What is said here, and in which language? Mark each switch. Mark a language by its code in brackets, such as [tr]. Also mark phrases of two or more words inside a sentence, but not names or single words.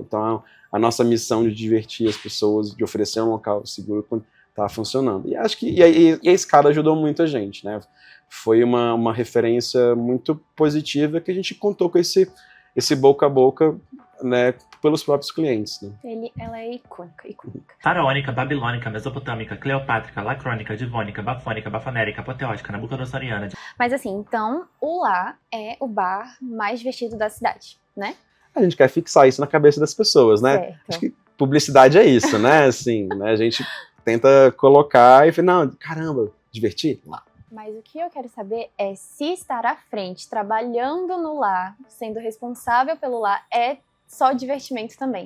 [pt] Então, a nossa missão de divertir as pessoas, de oferecer um local seguro, tá funcionando. E acho que a escada ajudou muito a gente, né? Foi uma referência muito positiva que a gente contou com esse boca a boca né, pelos próprios clientes, né? Ela é icônica. Faraônica, babilônica, mesopotâmica, cleopátrica, lacrônica, divônica, bafônica, bafonérica, apoteótica, nabucodossoriana. Mas assim, então, o Lá é o bar mais divertido da cidade, né? A gente quer fixar isso na cabeça das pessoas, né? Certo. Acho que publicidade é isso, né? Assim, né? A gente tenta colocar e fala, não, caramba, divertir? Lá. Mas o que eu quero saber é se estar à frente, trabalhando no Lá, sendo responsável pelo Lá, é só divertimento também?